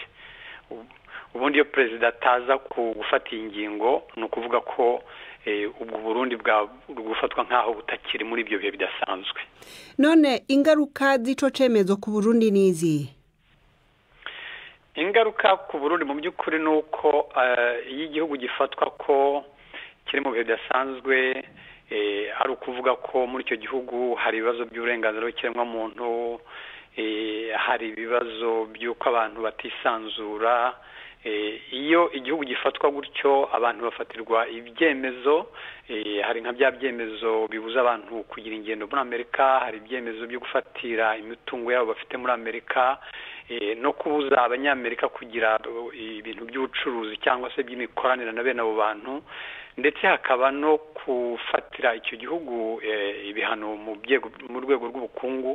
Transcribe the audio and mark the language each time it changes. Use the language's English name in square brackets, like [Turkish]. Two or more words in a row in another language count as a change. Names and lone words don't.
[Kinyarwanda] Ubundi iyo perezida ataza gufata ingingo ni ukuvuga ko ubwo Burundi gufatwa nkaho butakiri muri ibyo bihe bidasanzwe. [Rundi] None ingaruka z'ico cemezo ku Burundi nizi? [Kinyarwanda] Ingaruka ku Burundi mu by'ukuri nuko iyo igihugu gifatwa ko kiri mu bihe bidasanzwe, ari ukuvuga ko muri icyo gihugu hari ibibazo by'uburenganzira bw'ikiremwa muntu, hari ibibazo by'uko abantu batisanzura. Iyo igihugu gifatwa gutyo abantu bafatirwa ibyemezo, hari nka bya byemezo bibuza abantu kugira ingendo muri Amerika, hari ibyemezo byo gufatira imitungo yabo bafite muri Amerika, no kubuza abanyamerika kugira ibintu by'ubucuruzi cyangwa se by'imikoranire na bene abo bantu, ndetse hakaba no kufatira icyo gihugu ibihano mu rwego rw'ubukungu.